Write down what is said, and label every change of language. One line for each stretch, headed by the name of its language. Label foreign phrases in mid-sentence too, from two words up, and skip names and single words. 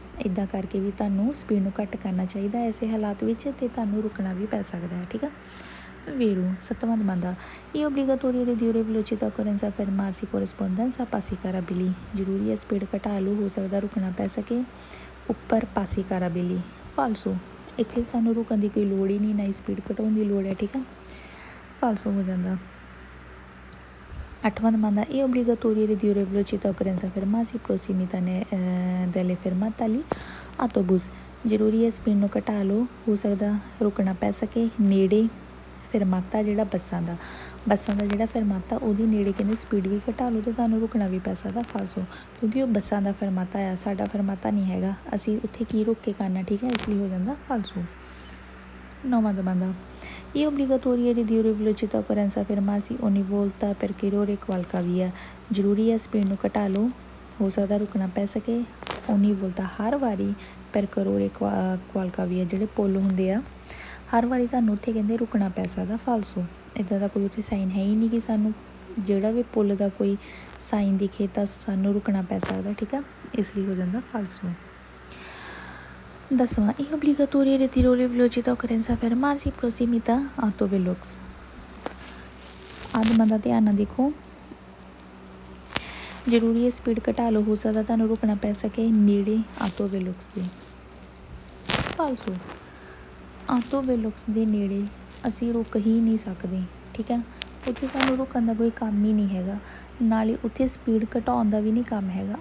Punjabi: ਇੱਦਾਂ ਕਰਕੇ ਵੀ ਤੁਹਾਨੂੰ ਸਪੀਡ ਨੂੰ ਘੱਟ ਕਰਨਾ ਚਾਹੀਦਾ ਐਸੇ ਹਾਲਾਤ ਵਿੱਚ, ਅਤੇ ਤੁਹਾਨੂੰ ਰੁਕਣਾ ਵੀ ਪੈ ਸਕਦਾ ਹੈ, ਠੀਕ ਆ। ਵੇਰੋ ਸੱਤਵਾਂ ਜ਼ਮਾਨਾ ਇਹ
Italian: obbligatorio ridurre velocità occorrenza fermarsi corrispondenza passi carabili।
Punjabi: ਜ਼ਰੂਰੀ ਹੈ ਸਪੀਡ ਘਟਾ ਲਓ, ਹੋ ਸਕਦਾ ਰੁਕਣਾ ਪੈ ਸਕੇ ਉੱਪਰ
Italian: passi carrabili.
Punjabi: ਫਾਲਸੋ, ਇੱਥੇ ਸਾਨੂੰ ਰੁਕਣ ਦੀ ਕੋਈ ਲੋੜ ਹੀ ਨਹੀਂ, ਨਾ ਹੀ ਸਪੀਡ ਘਟਾਉਣ ਦੀ ਲੋੜ ਹੈ, ਠੀਕ ਆ। ਫਾਲਸੋ ਹੋ ਜਾਂਦਾ।
Italian: 8ਵਾਂ demanda è obbligatorio ridurre velocità occorrenza fermarsi prossimità delle fermate agli autobus।
Punjabi: ਜ਼ਰੂਰੀ ਹੈ ਸਪੀਡ ਨੂੰ ਘਟਾ ਲਓ, ਹੋ ਸਕਦਾ ਰੁਕਣਾ ਪੈ ਸਕੇ ਨੇੜੇ ਫਰਮਾਤਾ ਜਿਹੜਾ ਬੱਸਾਂ ਦਾ ਜਿਹੜਾ ਫਰਮਾਤਾ ਉਹਦੀ ਨੇੜੇ ਕਹਿੰਦੇ ਸਪੀਡ ਵੀ ਘਟਾ ਲਓ ਅਤੇ ਤੁਹਾਨੂੰ ਰੁਕਣਾ ਵੀ ਪੈ ਸਕਦਾ ਫਾਲਸੋ, ਕਿਉਂਕਿ ਉਹ ਬੱਸਾਂ ਦਾ ਫਰਮਾਤਾ ਆ, ਸਾਡਾ ਫਰਮਾਤਾ ਨਹੀਂ ਹੈਗਾ, ਅਸੀਂ ਉੱਥੇ ਕੀ ਰੁਕ ਕੇ ਕਰਨਾ, ਠੀਕ ਹੈ, ਇਸ ਲਈ ਹੋ ਜਾਂਦਾ ਫਾਲਸੋ।
Italian: 9ਵਾਂ demanda è obbligatorio ridurre velocità occorrenza fermarsi ogni volta per chiudere qualche via।
Punjabi: ਜ਼ਰੂਰੀ ਹੈ ਸਪੀਡ ਨੂੰ ਘਟਾ ਲਓ, ਹੋ ਸਕਦਾ ਰੁਕਣਾ ਪੈ ਸਕੇ
Italian: ogni volta
Punjabi: ਹਰ ਵਾਰੀ
Italian: per chiudere qualche via
Punjabi: ਜਿਹੜੇ ਪੁੱਲ ਹੁੰਦੇ ਆ, ਹਰ ਵਾਰੀ ਤੁਹਾਨੂੰ ਉੱਥੇ ਕਹਿੰਦੇ ਰੁਕਣਾ ਪੈ ਸਕਦਾ ਫਾਲਸੋ। ਇੱਦਾਂ ਦਾ ਕੋਈ ਉੱਥੇ ਸਾਈਨ ਹੈ ਹੀ ਨਹੀਂ ਕਿ ਸਾਨੂੰ ਜਿਹੜਾ ਵੀ ਪੁੱਲ ਦਾ ਕੋਈ ਸਾਈਨ ਦਿਖੇ ਤਾਂ ਸਾਨੂੰ ਰੁਕਣਾ ਪੈ ਸਕਦਾ, ਠੀਕ ਆ, ਇਸ ਲਈ ਹੋ ਜਾਂਦਾ ਫਾਲਸੋ।
Italian: 10ਵਾਂ è obbligatorio ridurre velocità occorrenza fermarsi prossimità autovelox।
Punjabi: ਆਹ demanda ਧਿਆਨ ਨਾਲ ਦੇਖੋ, ਜ਼ਰੂਰੀ ਹੈ ਸਪੀਡ ਘਟਾ ਲਓ, ਹੋ ਸਕਦਾ ਤੁਹਾਨੂੰ ਰੁਕਣਾ ਪੈ ਸਕੇ ਨੇੜੇ ਆਟੋਵੇਲੁਕਸ ਦੇ ਫਾਲਸੋ। ਆਟੋਵੇਲੁਕਸ ਦੇ ਨੇੜੇ ਅਸੀਂ ਰੁਕ ਹੀ ਨਹੀਂ ਸਕਦੇ, ਠੀਕ ਹੈ, ਉੱਥੇ ਸਾਨੂੰ ਰੁਕਣ ਦਾ ਕੋਈ ਕੰਮ ਹੀ ਨਹੀਂ ਹੈਗਾ, ਨਾਲੇ ਉੱਥੇ ਸਪੀਡ ਘਟਾਉਣ ਦਾ ਵੀ ਨਹੀਂ ਕੰਮ ਹੈਗਾ।